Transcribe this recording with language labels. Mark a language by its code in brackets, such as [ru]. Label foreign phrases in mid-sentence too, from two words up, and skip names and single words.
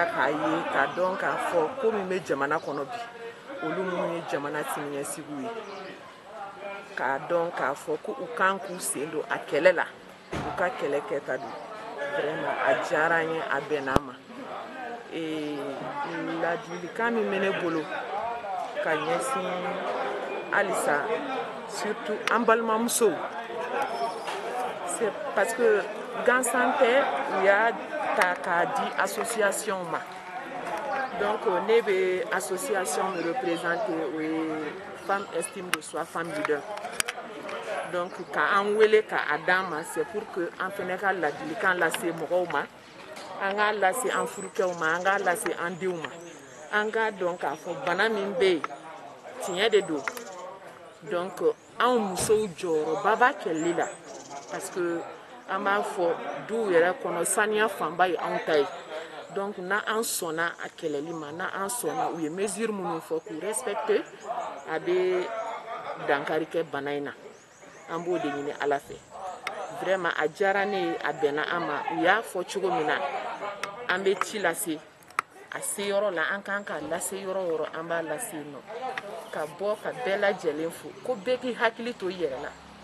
[bm] k'a ye k'a dɔn k'a fɔ ko min bɛ jamana kɔnɔ bi olu minnu ye jamana siniɲɛsigiw ye k'a dɔn k'a fɔ ko u kan k'u sen don a kɛlɛ la u ka kɛlɛ kɛta don vraiment a diyara n ye a bɛnna ma ladilikan min bɛ ne bolo ka ɲɛsin halisa surtout an balimamusow [fr] c'est parce que [bm] gansan tɛ u y'a ta k'a di association ma donc ne bɛ [fr] association me représenter [bm] o ye [fr] femme estime de soi femme leader [bm] donc k'an wele k'a d'an ma [fr] c'est pour que [bm] an fɛnɛ ka ladilikan lase mɔgɔw ma an k'a lase an furukɛw ma an k'a lase an denw ma an k'a dɔn k'a fɔ bana min bɛ yen tiɲɛ de don donc anw musow jɔyɔrɔba b'a kɛlɛli la [fr] parce que [bm] an b'a fɔ duw yɛrɛ kɔnɔ saniya fanba ye anw ta ye donc n'an sɔnna a kɛlɛli ma n'an sɔnna u ye mesure minnu fɔ k'u respecter a bɛ dankari kɛ bana in na an b'o de ɲini ala fɛ vraiment a diyara ne ye a bɛnna an ma u y'a fɔ cogo min na an bɛ ci lase a se yɔrɔ la an kan k'a lase yɔrɔ o yɔrɔ an b'a lase yen nɔ ka bɔ ka bɛɛ lajɛlen fo ko bɛɛ k'i hakili to i yɛrɛ la